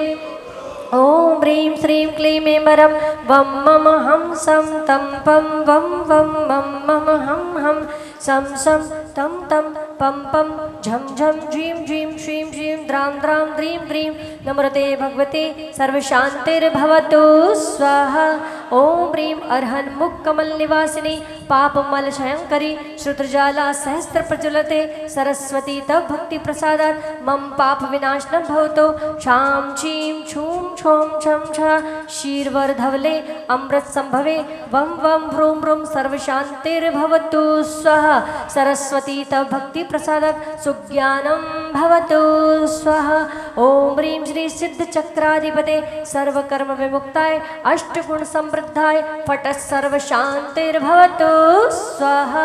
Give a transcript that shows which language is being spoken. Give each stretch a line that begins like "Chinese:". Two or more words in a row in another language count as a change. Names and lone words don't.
Sanskrit: ओम ह्रीं श्रीं क्लीं ऐं वं मम हं सं तं पं वं वं मं मम हं हं सं सं तं तं पं पं झं झं झीं झीं श्रीं श्रीं द्रां द्रां द्रीं द्रीं नमस्ते भगवते सर्वशान्तिर्भवतु स्वाहा। ओम ह्रीं अर्हन् मुक्कमल निवासिनी पापमलशयंकरी श्रुतजाला सहस्त्र प्रज्वलते सरस्वती तव भक्ति प्रसादात् मम पाप विनाशनं भवतु। शां चीं छूं छों छं छ शीर्वर्धवले अमृत संभवे वं वं भ्रूं भ्रूं सर्वशान्तिर्भवतु स्वाहा। सरस्वती तव भक्ति प्रसादात् सुज्ञानं भवतु स्वाहा। ओम ह्रीं श्री सिद्ध चक्राधिपते सर्वकर्म विमुक्ताय अष्टगुण समृद्धाय फट सर्वशान्तिर्भवतु स्वाहा।